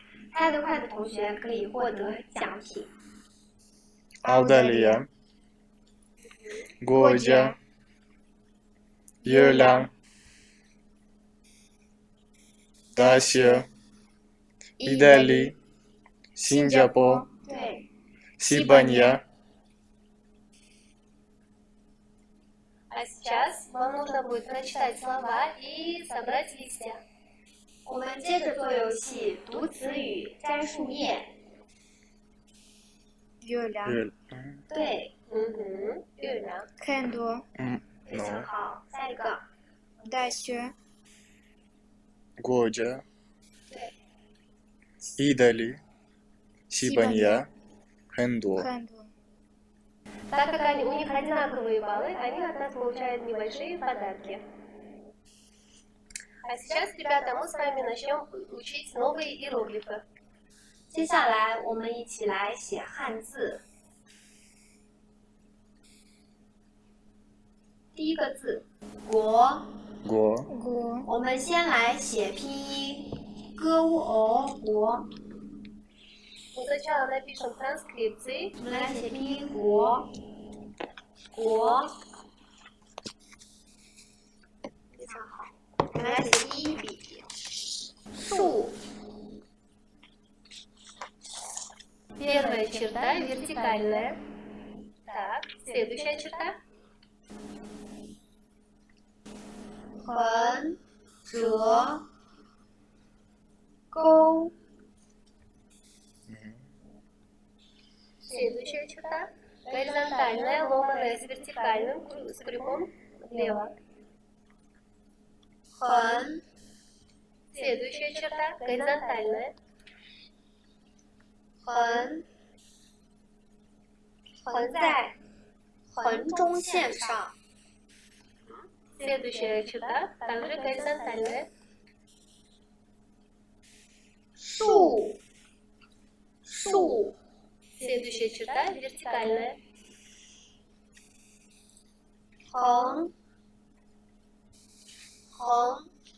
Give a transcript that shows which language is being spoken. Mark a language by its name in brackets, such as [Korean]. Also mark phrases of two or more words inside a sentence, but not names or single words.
[Chinese] 猜得快的同学可以获得奖品。 [Russian] Аудалия. Годя. Юлян. Дася. Идали. Сингапур. [Chinese] 对， [Russian] Сибанья. А сейчас вам нужно будет прочитать слова и собрать листья. [Chinese] 我们接着做游戏，读词语，摘树叶。月亮，对， [Russian] Мгм. Юля. [Chinese] 看多，非常好。下一个，大学， [Russian] Годя. [Chinese] 对， [Russian] Идали. Сибанья. Хэндо. [Chinese] 看多， [Russian] Так как у них одинаковые баллы, они от нас получают небольшие подарки. А сейчас, ребята, мы с вами начнем учить новые иероглифы. [Chinese] 接下来我们一起来写汉字。第一个字“国 [Russian] Го. [Chinese] 国，”，我们先来写拼音，g u o 国。 [Russian] Мы сначала напишем транскрипции. [Chinese] 我们来写拼音“国”，国，非常好。我们来写第一笔，树， [Russian] Первая черта вертикальная. Так, следующая черта. [Chinese] 横，折，钩， [Russian] Следующая черта. Горизонтальная, ломаная с вертикальным, с крюком влево. [Chinese] 横， [Russian] Следующая черта. Горизонтальная. [Chinese] 横，横在横中线上， [Russian] Следующая черта. Также горизонтальная. [Chinese] 树，树， [Russian] Следующая черта. Вертикальная. [Chinese] 横，横，